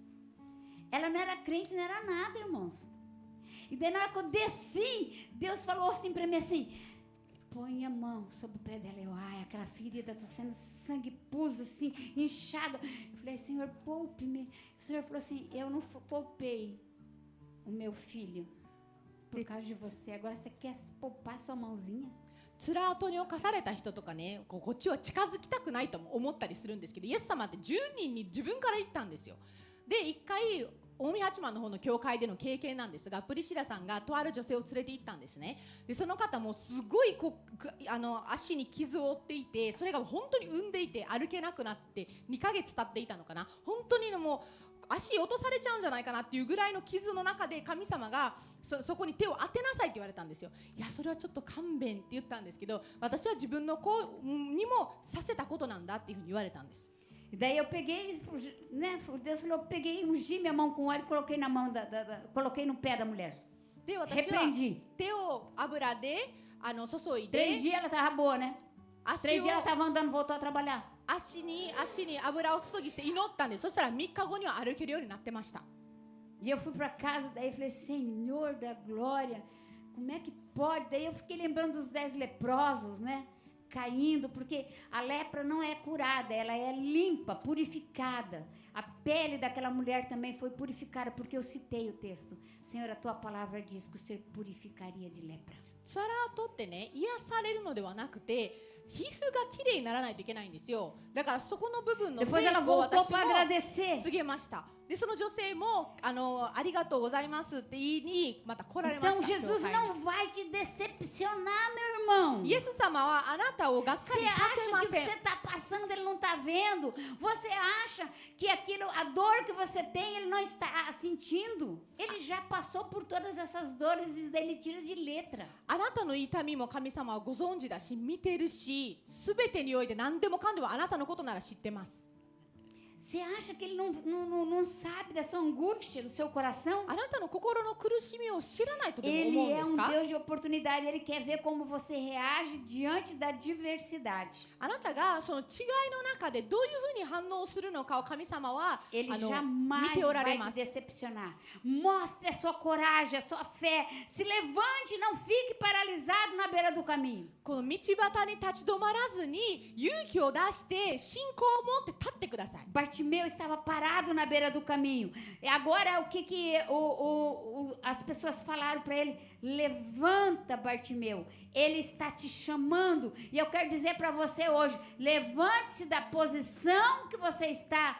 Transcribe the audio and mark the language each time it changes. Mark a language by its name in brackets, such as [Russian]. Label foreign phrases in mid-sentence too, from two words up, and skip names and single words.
[Portuguese] Ela não era crente, não era nada, irmãos. E daí na hora que eu desci, Deus falou assim para mim assim, põe a mão sobre o pé dela. Eu, ai, aquela ferida está sendo sangue pus, assim, inchada. Eu falei, Senhor, poupe-me. O Senhor falou assim, eu não poupei o meu filho por causa de você. Agora você quer poupar sua mãozinha? [Japanese] 辛跡に侵された人とかね、こっちは近づきたくないと思ったりするんですけど、イエス様って10人に自分から言ったんですよ。で、一回近江八幡の方の教会での経験なんですが、プリシラさんがとある女性を連れて行ったんですね。で、その方もすごい足に傷を負っていて、それが本当に産んでいて歩けなくなって2ヶ月経っていたのかな。本当にもう足落とされちゃうんじゃないかなっていうぐらいの傷の中で神様がそこに手を当てなさいって言われたんですよ。いやそれはちょっと勘弁って言ったんですけど、私は自分の子にもさせたことなんだっていうふうに言われたんです。 [Portuguese] Daí eu peguei, né? Deus falou, peguei, ungi minha mão com óleo e coloquei na mão coloquei no pé da mulher. [Japanese] で私は手を油で注いで [Portuguese] 3 dias ela estava boa, né? 3 dias ela [Japanese] 足 [Portuguese] estava andando, voltou a trabalhar. [Japanese] に油を注ぎして祈ったんです。そしたら3日後には歩けるようになってました。 [Portuguese] E eu fui para casa, daí eu falei, Senhor da glória, como é que pode? Daí eu fiquei lembrando dos 10 leprosos, né? Caindo, porque a lepra não é curada, ela é limpa, purificada. A pele daquela mulher também foi purificada, porque eu citei o texto. Senhor, a tua palavra diz que o Senhor purificaria de lepra. [Japanese] つらとってね、癒されるのではなくて皮膚がきれいにならないといけないんですよ。だからそこの部分の成功を私も告げました。でその女性もありがとうございますって言いにまた来られました。 [Portuguese] Então Jesus não vai te decepcionar, meu irmão. [Japanese] イエス様はあなたをがっかりさせません。 [Portuguese] Você acha que o que você está passando ele não está vendo? Você acha que aquilo, a dor que você tem ele não está sentindo? Ele já passou por todas essas dores e ele tira de letra. [Japanese] あなたの痛みも神様はご存知だし見てるし、すべてにおいて何でもかんでもあなたのことなら知ってます。 [Portuguese] Você acha que ele não sabe da sua angústia, do seu coração? [Japanese] あなたの心の苦しみを知らないとでも思 [Portuguese] Ele [Japanese] うんで [Portuguese] é [Japanese] すか? [Portuguese] Deus de oportunidade, ele quer ver como você reage diante da diversidade. [Japanese] あなたがその違いの中でどういうふうに反応するのかを神様は [Portuguese] Ele [Japanese] 見 [Portuguese] jamais [Japanese] ておられ [Portuguese] vai [Japanese] ま [Portuguese] te [Japanese] す。 [Portuguese] decepcionar. Mostre a sua coragem, a sua fé. Se levante, não fique paralisado na beira do caminho. [Japanese] この道端に立ち止まらずに勇気を出して信仰を持って立ってください。 [Portuguese] Bartimeu estava parado na beira do caminho. E agora o que as pessoas falaram para ele? Levanta, Bartimeu. Ele está te chamando. E eu quero dizer para você hoje, levante-se da posição que você está.